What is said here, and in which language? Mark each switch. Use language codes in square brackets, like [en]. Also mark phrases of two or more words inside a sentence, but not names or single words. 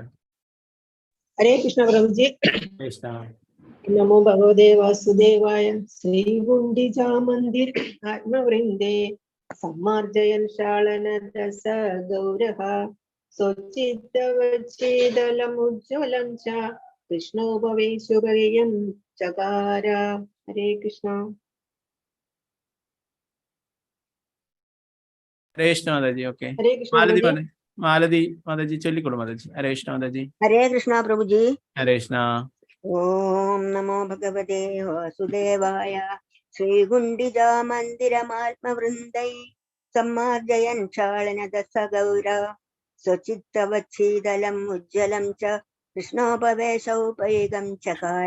[ml] ഹരേ കൃഷ്ണ പ്രഭുജി. ഹരേ കൃഷ്ണ. [sa] നമോ ഭഗവതേ വാസുദേവായ. ശ്രീകുണ്ഠിചാമന്ദിരം ആത്മവൃന്ദേ സമ്മാർജയൻ ഷാളനദ സഗൗരഃ സ്വച്ഛിത്തവച്ഛീതലം ഉജ്ജ്വലം ച कृष्णोपवेशोपयं चकार हरे कृष्ण [ml] ഹരേ കൃഷ്ണ മാതാജി. ഓക്കെ, हरे कृष्ण മാലതി [hi] प्रभु जी [ml] മാലതി മാതാജി ചൊല്ലിക്കോളൂ മാതാജി. ഹരേ കൃഷ്ണ മാതാജി. ഹരേ കൃഷ്ണ പ്രഭുജി. ഹരേ കൃഷ്ണ. [sa] ഓം നമോ ഭഗവതേ വാസുദേവായ. ശ്രീകുണ്ഡിജാ മന്ദിരമാത്മവൃന്ദൈ സമ്മാർജയൻ ക്ഷാളനദസ ഗൗര സ്വചിത്തവത്സീതലം ഉജ്ജ്വലം ച കൃഷ്ണോപവേശൗപൈകം ചകാര.